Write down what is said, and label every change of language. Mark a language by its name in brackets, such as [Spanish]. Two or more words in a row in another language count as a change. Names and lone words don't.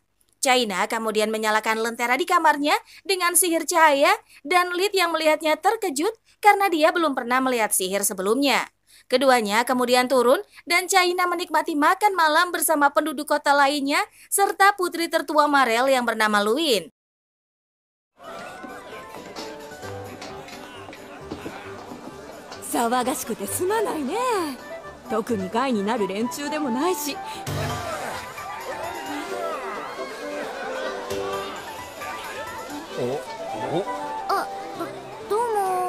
[Indonesian] China kemudian menyalakan lentera di kamarnya dengan sihir cahaya dan Lid yang melihatnya terkejut karena dia belum pernah melihat sihir sebelumnya. Keduanya kemudian turun dan China menikmati makan malam bersama penduduk kota lainnya serta putri tertua Marel yang bernama Luin. [Japanese] 騒がしくてすまないね。特に害になる連中でもないし。どうも。